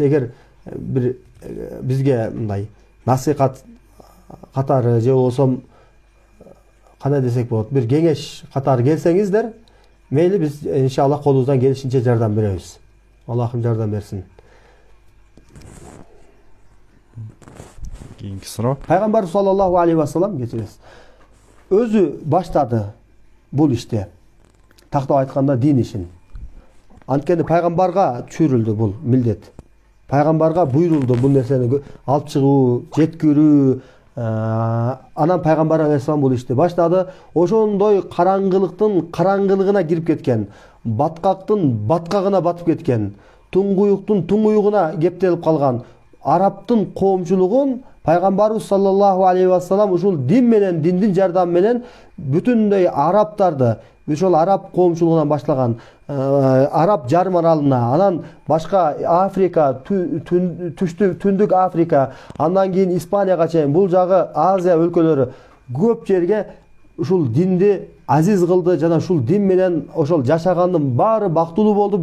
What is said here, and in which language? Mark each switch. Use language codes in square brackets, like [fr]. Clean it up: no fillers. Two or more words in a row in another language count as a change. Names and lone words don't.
[ky] Эгер бир бизге мындай насыйхат катары же болсо кандай десек болот, бир кеңеш катары келсеңиздер, мейли биз иншаллах колубуздан келишинче жардам беребиз. Аллахым жардам берсин. Кийинки суроо: Пайгамбар [ar] صلى الله عليه وسلم [ky] кечиресиз, өзү баштады бул ишти. Тактап айтканда дин ишин. Анткени пайгамбарга түшүрүлдү бул милдет. Пайгамбарга буйрулду бул нерсени алып чыгуу, жеткирүү. Анан пайгамбар алейхиссалам бул ишти баштады. Ошондой караңгылыктын караңгылыгына кирип кеткен, баткактын баткагына батып кеткен, туңгуюктун туңгуюгуна кептелип калган арабтын коомчулугун пайгамбарыбыз [ar] صلى الله عليه وسلم [ky] ушул дин менен, диндин жардамы менен бүтүндөй арабтарды, ошол араб коомчулугунан баштаган араб жарым аралына, анан башка Африка, түндүк Африка, андан кийин Испанияга чейин, бул жагы Азия өлкөлөрү көп жерге ушул динди азиз кылды жана ушул дин менен ошол жашагандын баары бактылуу болду.